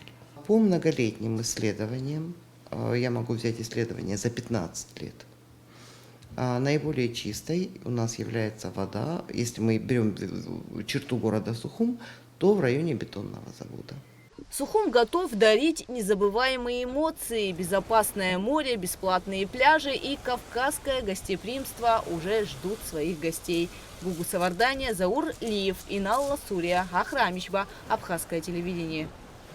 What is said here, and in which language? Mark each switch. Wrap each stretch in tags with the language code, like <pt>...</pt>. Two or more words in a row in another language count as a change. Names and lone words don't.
<ru>По многолетним исследованиям, я могу взять исследования за 15 лет, наиболее чистой у нас является вода, если мы берем черту города Сухум, то в районе Бетонного завода. Сухум готов дарить незабываемые эмоции. Безопасное море, бесплатные пляжи и кавказское гостеприимство уже ждут своих гостей. Гугу Савардания, Заур Лиев, Иналла Сурия, Ахрамичба, Абхазское телевидение.</ru>